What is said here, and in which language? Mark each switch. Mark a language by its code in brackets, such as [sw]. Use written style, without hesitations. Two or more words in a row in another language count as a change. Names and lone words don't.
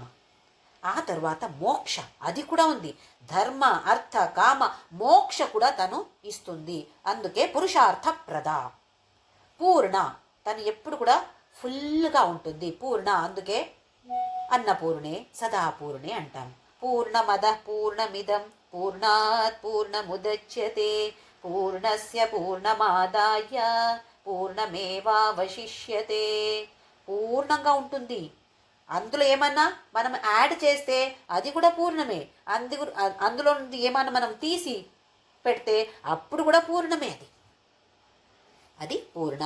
[te] ఆ తర్వాత మోక్ష, అది కూడా ఉంది. ధర్మ అర్థ కామ మోక్ష కూడా తను ఇస్తుంది. అందుకే [sa] పురుషార్థ ప్రద. [te] పూర్ణ, తను ఎప్పుడు కూడా ఫుల్గా ఉంటుంది, పూర్ణ. అందుకే [sa] అన్నపూర్ణే సదాపూర్ణే [te] అంటాం. [sa] పూర్ణమద పూర్ణమిదం పూర్ణాత్ పూర్ణముదచ్యతే పూర్ణస్య పూర్ణమాదాయ పూర్ణమేవావశిష్యతే. [te] పూర్ణంగా ఉంటుంది. అందులో ఏమన్నా మనం యాడ్ చేస్తే అది కూడా పూర్ణమే. అందులో ఏమన్నా మనం తీసి పెడితే అప్పుడు కూడా పూర్ణమే. అది పూర్ణ.